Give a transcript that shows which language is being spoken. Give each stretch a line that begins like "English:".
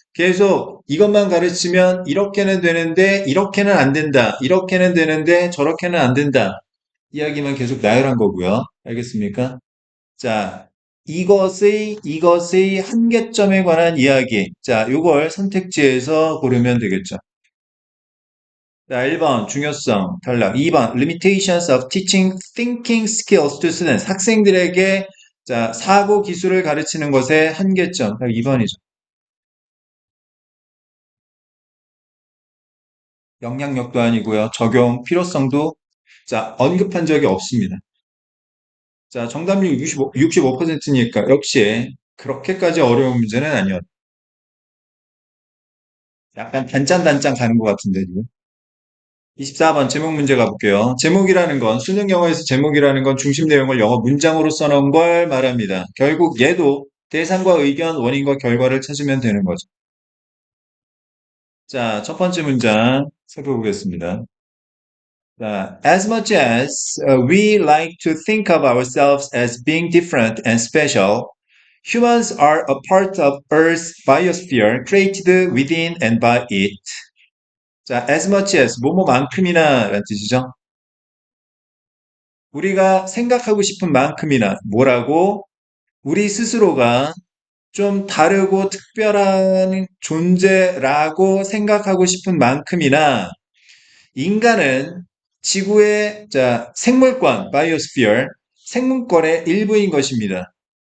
Korean: 계속 이것만 가르치면 이렇게는 되는데 이렇게는 안 된다. 이렇게는 되는데 저렇게는 안 된다. 이야기만 계속 나열한 거고요. 알겠습니까? 자, 이것의 한계점에 관한 이야기. 자, 요걸 선택지에서 고르면 되겠죠. 자, 1번 중요성 탈락. 2번
English: limitations of teaching thinking skills to students.
Korean: 학생들에게 자, 사고 기술을 가르치는 것의 한계점. 2번이죠. 영향력도 아니고요. 적용 필요성도 자, 언급한 적이 없습니다. 자, 정답률 65%니까 역시 그렇게까지 어려운 문제는 아니었다. 약간 단짠단짠 가는 것 같은데, 지금. 24번 제목 문제 가볼게요. 제목이라는 건, 수능 영어에서 제목이라는 건 중심 내용을 영어 문장으로 써놓은 걸 말합니다. 결국 얘도 대상과 의견, 원인과 결과를 찾으면 되는 거죠. 자, 첫 번째 문장 살펴보겠습니다.
English: 자, as much as we like to think of ourselves as being different and special, humans are a part of Earth's biosphere created within and by it.
Korean: 자,
English: as much as,
Korean: 뭐뭐만큼이나 라는 뜻이죠. 우리가 생각하고 싶은 만큼이나 뭐라고 우리 스스로가 좀 다르고 특별한 존재라고 생각하고 싶은 만큼이나 인간은 지구의 자, 생물권, 바이오스피어, 생물권의 일부인 것입니다.